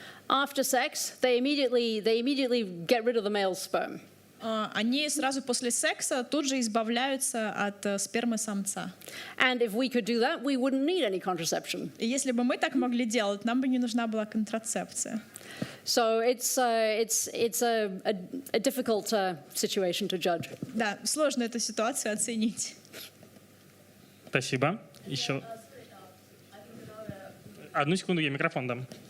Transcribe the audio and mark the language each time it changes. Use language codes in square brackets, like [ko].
[en] after sex, they immediately get rid of the male sperm. [ru] Они сразу после секса тут же избавляются от спермы самца. [en] And if we could do that, we wouldn't need any contraception. [ru] И если бы мы так могли делать, нам бы не нужна была контрацепция. [en] So it's a difficult situation to judge. [ru] Да, сложно эту ситуацию оценить. Спасибо. Еще. Одну секунду, я микрофон дам.